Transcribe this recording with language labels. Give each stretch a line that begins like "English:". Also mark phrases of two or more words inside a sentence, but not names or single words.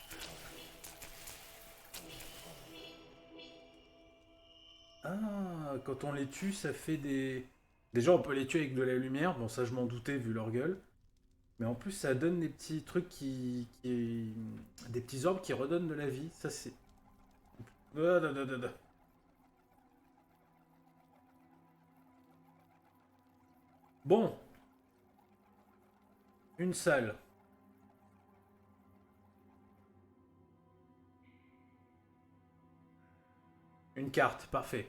French: Ah, quand on les tue, ça fait des... Déjà, on peut les tuer avec de la lumière. Bon, ça, je m'en doutais vu leur gueule. Mais en plus, ça donne des petits trucs des petits orbes qui redonnent de la vie. Ça, c'est... Ah, da, da, da, da. Bon, une salle. Une carte, parfait.